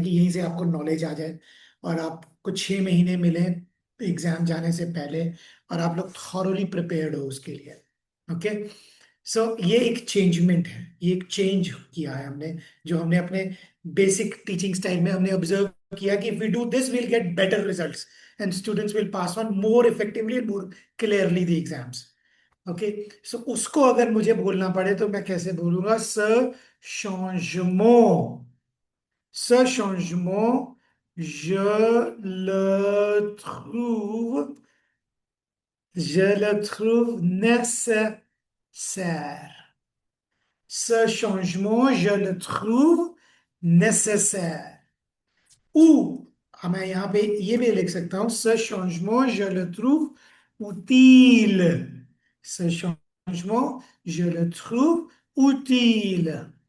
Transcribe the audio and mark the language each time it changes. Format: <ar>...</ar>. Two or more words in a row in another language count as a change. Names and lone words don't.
<hi>कि यहीं से आपको नॉलेज आ जाए और आपको 6 महीने मिले एग्जाम जाने से पहले और आप लोग</hi> <en>thoroughly prepared</en> <hi>हो उसके लिए</hi> <en>okay so</en> <hi>ये एक चेंजमेंट है ये एक चेंज किया है हमने जो हमने अपने</hi> <en>basic teaching style</en> <hi>में हमने ऑब्जर्व किया कि</hi> <en>if we do this will get better results and students will pass on more effectively and more clearly the exams okay so</en> <hi>उसको अगर मुझे बोलना पड़े तो मैं कैसे बोलूंगा</hi> <fr>ce changement je le trouve nécessaire. Ce changement, je le trouve nécessaire. Ou,</fr> <hi>मैं यहाँ पे ये भी लिख सकता हूँ</hi> <fr>ce changement, je le trouve utile. Ce changement, je le trouve utile.</fr>